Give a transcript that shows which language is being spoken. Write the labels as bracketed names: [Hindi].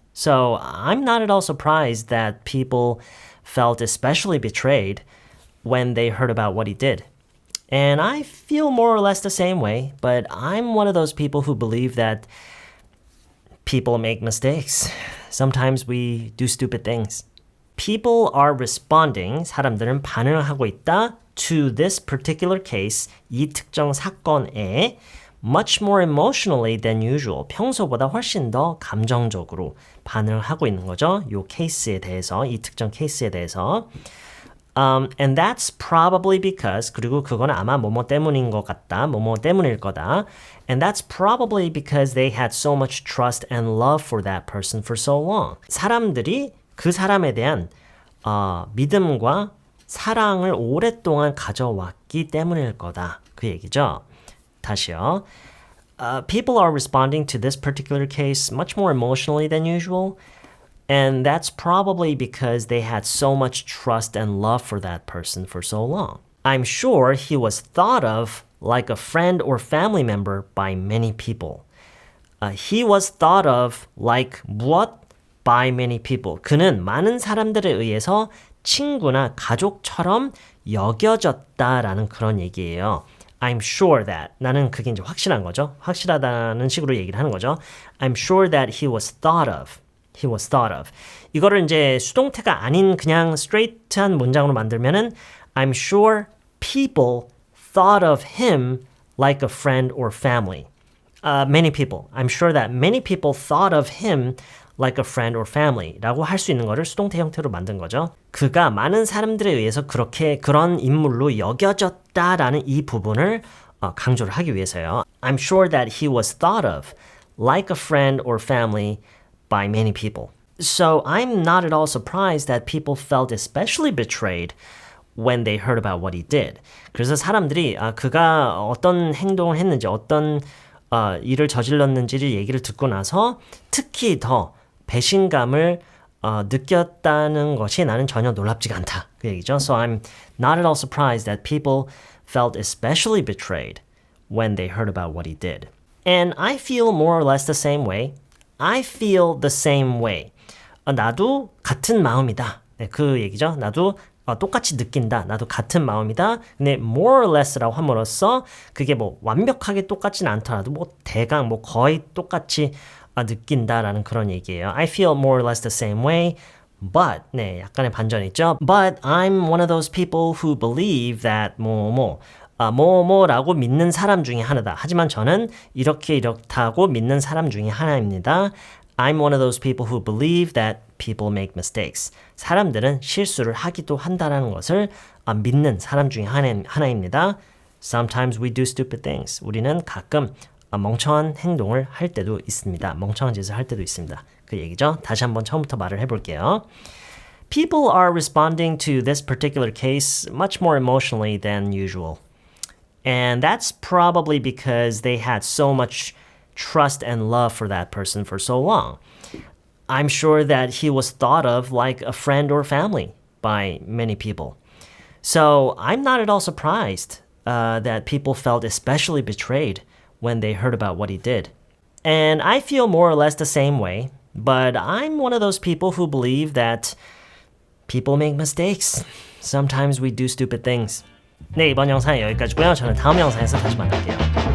[English] So I'm not at all surprised that people felt especially betrayed when they heard about what he did. And I feel more or less the same way, but I'm one of those people who believe that people make mistakes. Sometimes we do stupid things. People are responding, [Korean] 사람들은 반응을 하고 있다 [English] to this particular case, [Korean] 이 특정 사건에 [English] much more emotionally than usual, [Korean] 평소보다 훨씬 더 감정적으로 반응을 하고 있는 거죠. 이 케이스에 대해서, 이 특정 케이스에 대해서. [English] And that's probably because, [Korean] 그리고 그건 아마 뭐뭐 때문인 것 같다, 뭐뭐 때문일 거다. [English] And that's probably because they had so much trust and love for that person for so long. [Korean] 사람들이 그 사람에 대한 믿음과 사랑을 오랫동안 가져왔기 때문일 거다. 그 얘기죠. 다시요. [English] People are responding to this particular case much more emotionally than usual. And that's probably because they had so much trust and love for that person for so long. I'm sure he was thought of like a friend or family member by many people. He was thought of like 무엇? By many people. [Korean] 그는 많은 사람들에 의해서 친구나 가족처럼 여겨졌다라는 그런 얘기예요. [English] I'm sure that. [Korean] 나는 그게 이제 확실한 거죠. 확실하다는 식으로 얘기를 하는 거죠. [English] I'm sure that he was thought of. He was thought of. [Korean] 이거를 이제 수동태가 아닌 그냥 straight한 문장으로 만들면은 [English] I'm sure people thought of him like a friend or family. Many people. I'm sure that many people thought of him like a friend or family [Korean] 라고 할 수 있는 거를 수동태 형태로 만든 거죠. 그가 많은 사람들에 의해서 그런 인물로 여겨졌다라는 이 부분을 강조를 하기 위해서요. [English] I'm sure that he was thought of like a friend or family by many people. So I'm not at all surprised that people felt especially betrayed when they heard about what he did. [Korean] 그래서 사람들이 그가 어떤 행동을 했는지 어떤 일을 저질렀는지를 얘기를 듣고 나서 특히 더 배신감을 느꼈다는 것이 나는 전혀 놀랍지가 않다. 그 얘기죠. [English] So I'm not at all surprised that people felt especially betrayed when they heard about what he did. And I feel more or less the same way. I feel the same way. [Korean] 나도 같은 마음이다. 네, 그 얘기죠. 나도 똑같이 느낀다. 나도 같은 마음이다. 근데 more or less라고 함으로써 그게 뭐 완벽하게 똑같지는 않더라도 뭐 대강 뭐 거의 똑같이 느낀다라는 그런 얘기예요. [English] I feel more or less the same way. [Korean] But, 네, 약간의 반전이 있죠. [English] But I'm one of those people who believe that [Korean] 뭐라고 믿는 사람 중에 하나다. 하지만 저는 이렇게 이렇다고 믿는 사람 중에 하나입니다. [English] I'm one of those people who believe that people make mistakes. [Korean] 사람들은 실수를 하기도 한다는 것을 믿는 사람 중에 하나입니다. [English] Sometimes we do stupid things. [Korean] 우리는 가끔 멍청한 행동을 할 때도 있습니다. 멍청한 짓을 할 때도 있습니다. 그 얘기죠. 다시 한번 처음부터 말을 해볼게요. [English] People are responding to this particular case much more emotionally than usual. And that's probably because they had so much trust and love for that person for so long. I'm sure that he was thought of like a friend or family by many people. So I'm not at all surprised that people felt especially betrayed when they heard about what he did. And I feel more or less the same way, but I'm one of those people who believe that people make mistakes. Sometimes we do stupid things. [Korean] 네, 이번 영상은 여기까지고요. 저는 다음 영상에서 다시 만날게요.